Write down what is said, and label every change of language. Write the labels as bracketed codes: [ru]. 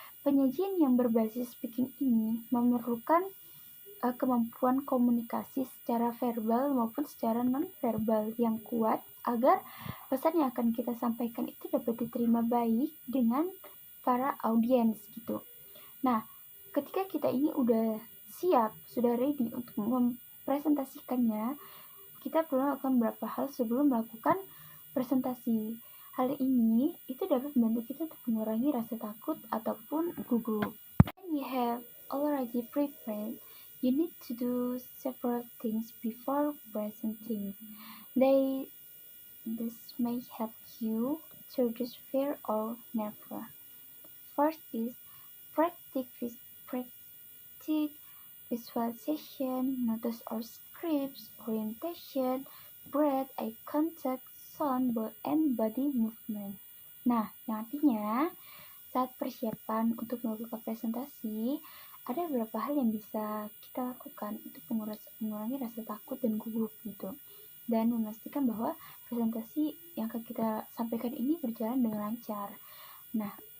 [id] Penyajian yang berbasis speaking ini memerlukan kemampuan komunikasi secara verbal maupun secara non-verbal yang kuat agar pesan yang akan kita sampaikan itu dapat diterima baik dengan para audiens gitu. Nah, ketika kita ini udah siap, sudah ready untuk mempresentasikannya, kita perlu melakukan beberapa hal sebelum melakukan presentasi. Hal ini itu dapat membantu kita untuk mengurangi rasa takut ataupun gugup. [en] When you have already prepared, you need to do several things before presenting. This may help you to reduce fear or nerve. First is practice visualization, notice or scripts, orientation, breath, eye contact, sound, and body movement. [id] Nah, yang artinya saat persiapan untuk melakukan presentasi, ada beberapa hal yang bisa kita lakukan untuk mengurangi rasa takut dan gugup gitu, dan memastikan bahwa presentasi yang akan kita sampaikan ini berjalan dengan lancar. Nah,